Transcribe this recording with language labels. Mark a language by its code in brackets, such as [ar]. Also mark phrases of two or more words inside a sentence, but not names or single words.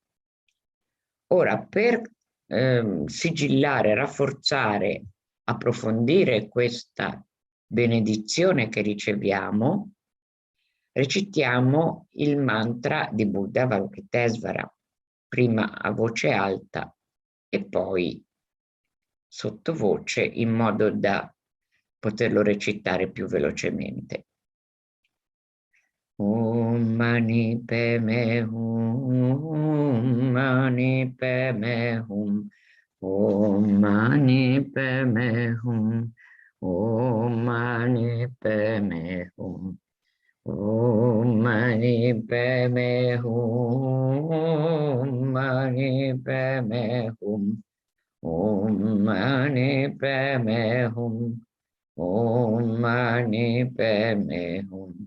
[it] Ora, per sigillare, rafforzare, approfondire questa benedizione che riceviamo, recitiamo il mantra di Buddha Avalokitesvara, prima a voce alta e poi sottovoce, in modo da poterlo recitare più velocemente. [sa] Om mani padme hum, mani padme hum, om mani padme hum, om mani padme hum, om mani padme hum, mani padme hum, om mani padme hum, om mani padme hum.